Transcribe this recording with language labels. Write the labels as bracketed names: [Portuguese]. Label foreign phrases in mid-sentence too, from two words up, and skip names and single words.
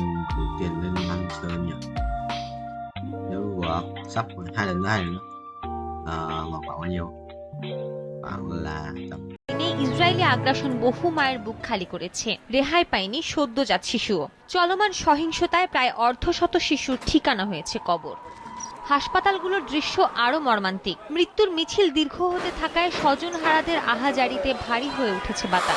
[Vietnamese] đủ tiền lên ăn chơi nhỉ, nếu sắp 2 lần nữa ngọc bảo bao nhiêu bảo là tầm [Bangla] ইসরায়েলি আগ্রাসন বহু মায়ের বুক খালি করেছে, রেহাই পায়নি সদ্যজাত শিশুও। চলমান সহিংসতায় প্রায় অর্ধশত শিশুর ঠিকানা হয়েছে কবর। হাসপাতালগুলোর দৃশ্য আরো মর্মান্তিক। মৃত্যুর মিছিল দীর্ঘ হতে থাকায় স্বজনহারাদের আহাজারিতে ভারী হয়ে উঠেছে বাতাস।